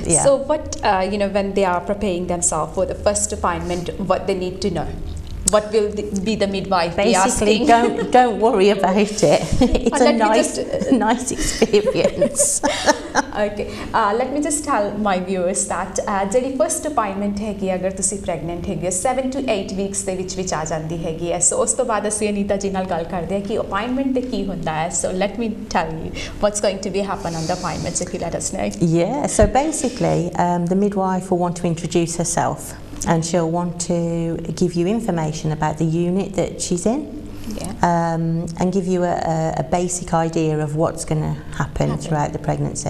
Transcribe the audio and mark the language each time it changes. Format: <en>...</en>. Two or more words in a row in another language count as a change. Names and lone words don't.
<en>So what, when they are preparing themselves for the first appointment, what they need to know? What will be the midwife be asking? Basically, don't worry about it. It's a nice experience. Okay, let me just tell my viewers that</en> <pa>ਜਿਹੜੀ</pa> <en>first appointment</en> <pa>ਹੈਗੀ ਅਗਰ ਤੁਸੀਂ pregnant ਹੈਗੇ</pa> <en>7 to 8 weeks</en> <pa>ਦੇ ਵਿੱਚ ਆ ਜਾਂਦੀ ਹੈਗੀ ਹੈ ਸੋ ਉਸ ਤੋਂ ਬਾਅਦ ਅਸੀਂ ਅਨੀਤਾ ਜੀ ਨਾਲ ਗੱਲ ਕਰਦੇ ਹਾਂ ਕਿ appointment ਤੇ ਕੀ ਹੁੰਦਾ ਹੈ</pa> <en>so let me tell you what's going to be happen on the appointment if you let us know. Yeah, so basically the midwife will want to introduce herself and she'll want to give you information about the unit that she's in. And give you a basic idea of what's going to happen throughout the pregnancy.</en>